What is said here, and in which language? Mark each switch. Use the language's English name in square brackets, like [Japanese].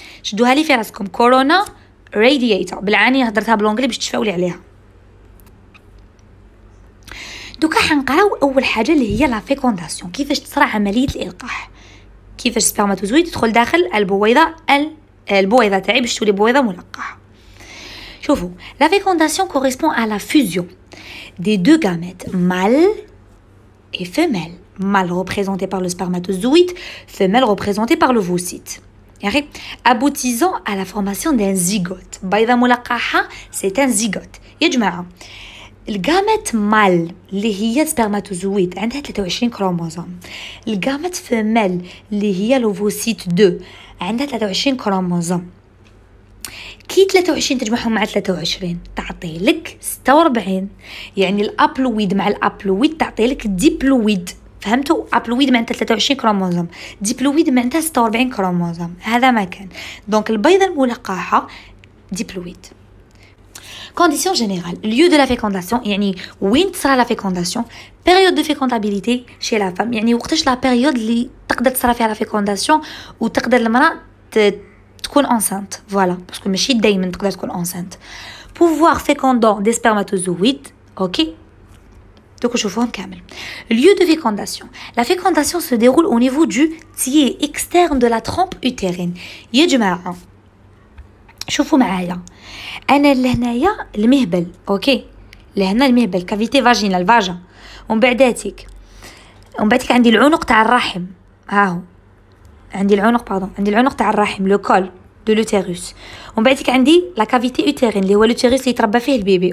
[Arabic] شدوها لي في راسكم، كورونا رادييتا بالعاني، هضرتها بالانجلي باش تشفاو لي عليها. دوكا حنقراو اول حاجه اللي هي لا فيكونداسيون، كيفاش تصرى عمليه الالقاح، كيفاش سبرماتوزويد يدخل داخل البويضه تاعي باش تولي بويضه ملقحه. شوفوا [French] لا فيكونداسيون كوريسبون à la fusion des deux gamètes mâle et femelle. Mâle représenté par le spermatozoïde, femelle représentée par l'ovocyte. Aboutissant à la formation d'un zygote. بيضة ملقحة c'est un zygote. [Arabic] يا جماعة الجامت مال اللي هي سبرماتوزويد عندها 23 كروموزوم، الجامت فيميل اللي هي لوفوسيت 2 عندها 23 كروموزوم. كي 23 تجمعهم مع 23 تعطي لك 46، يعني الابلويد مع الابلويد تعطي لك ديبلويد. فهمتوا؟ ابلويد معناتها 23 كروموزوم، ديبلويد معناتها 46 كروموزوم. هذا ما كان. دونك البيضه الملقحه ديبلويد. [French] Conditions générales, lieu de la fécondation [Arabic] يعني وين تصرى [French] لا fécondation، période de fécondabilité chez la femme [Arabic] يعني وقتاش [French] لا période [Arabic] اللي تقدر تصرى فيها [French] لا fécondation [Arabic] وتقدر المرأة تكون [French] enceinte. [Arabic] فوالا باسكو ماشي دايما تقدر تكون enceinte. [French] pouvoir fécondant des spermatozoïdes. [Arabic] اوكي دوك نشوفوهم كامل. lieu de fécondation. [French] La fécondation se déroule au niveau du tiers externe de la trompe utérine. [Arabic] يا جماعة شوفوا معايا، انا لهنايا المهبل، اوكي لهنا المهبل كافيتي فاجينال فاجا، ومن بعداتك عندي العنق تاع الرحم، ها هو عندي العنق تاع الرحم لو كول دو لوتيروس، ومن بعدك عندي لا كافيتي اوتيرين اللي هو لوتيروس اللي يتربى فيه البيبي.